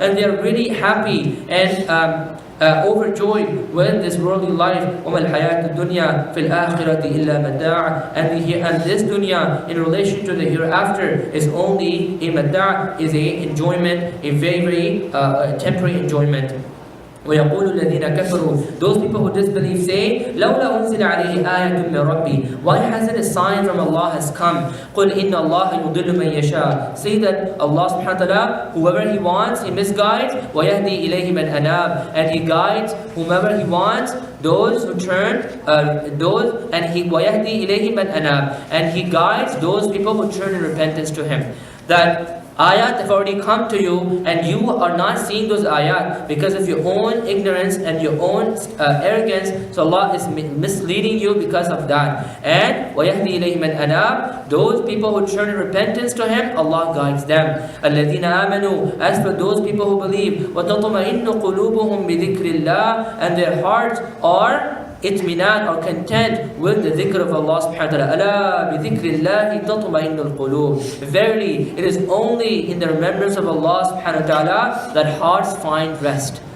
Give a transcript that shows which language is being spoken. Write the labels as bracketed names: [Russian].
[English] And they are really happy and overjoyed with this worldly life. [Arabic] وَمَا الْحَيَاةُ الدُّنْيَا فِي الْآخِرَةِ إِلَّا مَتَاعٌ. [English] And this dunya in relation to the hereafter is only a mata', is a enjoyment, a very, very temporary enjoyment. [Arabic] وَيَقُولُ الَّذِينَ كَفَرُوا. [English] Those people who disbelieve say, [Arabic] لَوْلَا أُنزِلَ عَلَيْهِ آيَةٌ مِّن رَبِّي. [English] Why hasn't a sign from Allah has come? [Arabic] قُلْ إِنَّ اللَّهَ يُضِلُّ مَن يَشَاءُ. [English] Say that Allah subhanahu wa ta'ala, whoever He wants, He misguides. [Arabic] وَيَهْدِي إِلَيْهِ مَنْ أَنَابَ. [English] And He guides whomever He wants, those who turn, [Arabic] وَيَهْدِي إِلَيْهِ مَنْ أَنَابَ. [English] And He guides those people who turn in repentance to Him. That ayat have already come to you, and you are not seeing those ayat because of your own ignorance and your own arrogance. So Allah is misleading you because of that. [Arabic] And وَيَهْدِي إِلَيْهِ مَنْ أَنَابَ. [English] Those people who turn in repentance to Him, Allah guides them. [Arabic] الَّذِينَ آمَنُوا. [English] As for those people who believe, [Arabic] وَتَطْمَئِنُّ قُلُوبُهُمْ بِذِكْرِ اللَّهِ. [English] And their hearts are itminan or content with the dhikr of Allah subhanahu wa ta'ala. [Arabic] Ala bi dhikrillahi tatma'innul qulub. [English] Verily, it is only in the remembrance of Allah subhanahu wa ta'ala that hearts find rest.